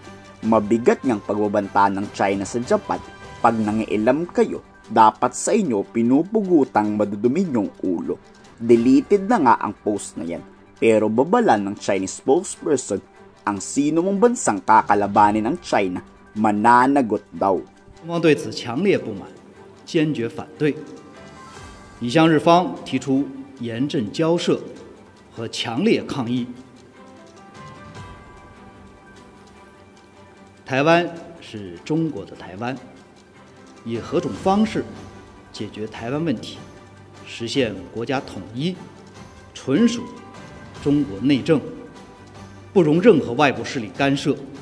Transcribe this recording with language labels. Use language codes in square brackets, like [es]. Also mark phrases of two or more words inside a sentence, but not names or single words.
[tl] Mabigat ngang pagbabanta ng China sa Japan. Pag nangiilam kayo, dapat sa inyo pinupugutang madudumi yung ulo. Deleted na nga ang post na yan, pero babalan ng [en] Chinese spokesperson, [tl] ang sino mong bansang kakalabanin ng China, mananagot daw. [zh] 中方对此强烈不满，坚决反对，已向日方提出严正交涉和强烈抗议。台湾是中国的台湾，以何种方式解决台湾问题，实现国家统一，纯属中国内政，不容任何外部势力干涉。